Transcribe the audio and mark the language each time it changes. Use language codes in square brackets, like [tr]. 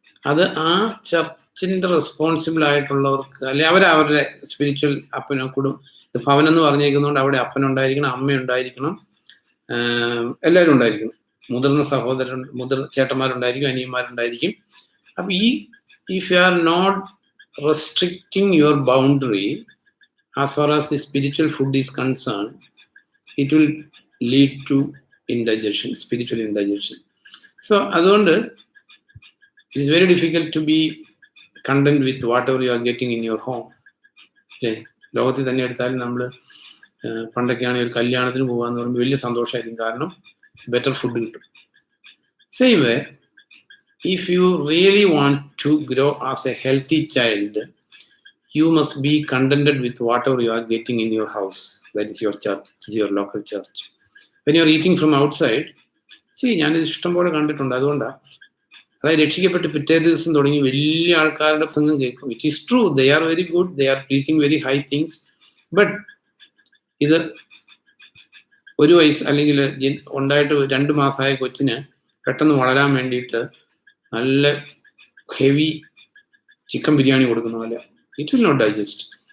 [ml] അത് ആ ചർച്ചിൻ്റെ റെസ്പോൺസിബിൾ ആയിട്ടുള്ളവർക്ക്, അല്ലെ അവരവരുടെ സ്പിരിച്വൽ അപ്പനോ ഇത് ഭവനം എന്ന് പറഞ്ഞേക്കുന്നതുകൊണ്ട് അവിടെ അപ്പനുണ്ടായിരിക്കണം, അമ്മയുണ്ടായിരിക്കണം, എല്ലാവരും ഉണ്ടായിരിക്കണം, മുതിർന്ന ചേട്ടന്മാരുണ്ടായിരിക്കും, അനിയന്മാരുണ്ടായിരിക്കും. [en] അപ്പം if you are not restricting your boundary as far as the spiritual food is concern, it will lead to indigestion, spiritual indigestion. So അതുകൊണ്ട് it is very difficult to be content with whatever you are getting in your home. [ml] അല്ലേ? ലോകത്തിൽ തന്നെ എടുത്താലും നമ്മൾ പണ്ടൊക്കെയാണെങ്കിൽ ഒരു കല്യാണത്തിന് പോകാന്ന് പറയുമ്പോൾ വലിയ സന്തോഷമായിരിക്കും, കാരണം ബെറ്റർ ഫുഡ് കിട്ടും. [en] Same way if you really want to grow as a healthy child, you must be contented with whatever you are getting in your house. That is your church, is your local church. When you are eating from outside, [ml] ഞാനിത് ഇഷ്ടം പോലെ കണ്ടിട്ടുണ്ട്. അതുകൊണ്ടാണ് അതായത് രക്ഷിക്കപ്പെട്ട് പിറ്റേ ദിവസം തുടങ്ങി വലിയ ആൾക്കാരുടെ പ്രസംഗം കേൾക്കും. [en] It is true, they are very good, they are teaching very high things. But [ml] ഇത് 1 വയസ്സ് അല്ലെങ്കിൽ ഉണ്ടായിട്ട് 2 മാസമായ കൊച്ചിന് പെട്ടെന്ന് വളരാൻ വേണ്ടിയിട്ട് നല്ല ഹെവി ചിക്കൻ ബിരിയാണി കൊടുക്കുന്ന പോലെ [en] It will not digest.